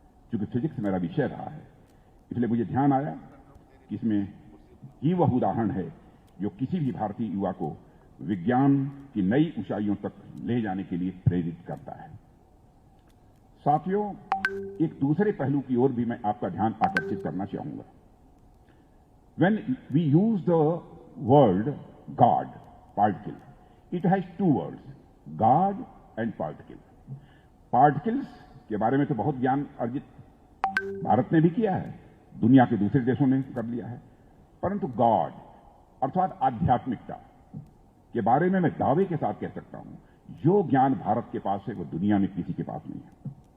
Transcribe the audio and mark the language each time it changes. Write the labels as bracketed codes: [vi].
[hi] क्योंकि फिजिक्स मेरा विषय रहा है, इसलिए मुझे ध्यान आया कि इसमें ही वह उदाहरण है जो किसी भी भारतीय युवा को विज्ञान की नई ऊंचाइयों तक ले जाने के लिए प्रेरित करता है। साथियों, एक दूसरे पहलू की ओर भी मैं आपका ध्यान आकर्षित करना चाहूंगा। [en] When we use the word God, particle, it has two words, God and particle. [hi] Particles के बारे में तो बहुत ज्ञान अर्जित भारत ने भी किया है, दुनिया के दूसरे देशों ने कर लिया है, परंतु गॉड अर्थात आध्यात्मिकता के बारे में मैं दावे के साथ कह सकता हूं, जो ज्ञान भारत के पास है वो दुनिया में किसी के पास नहीं है।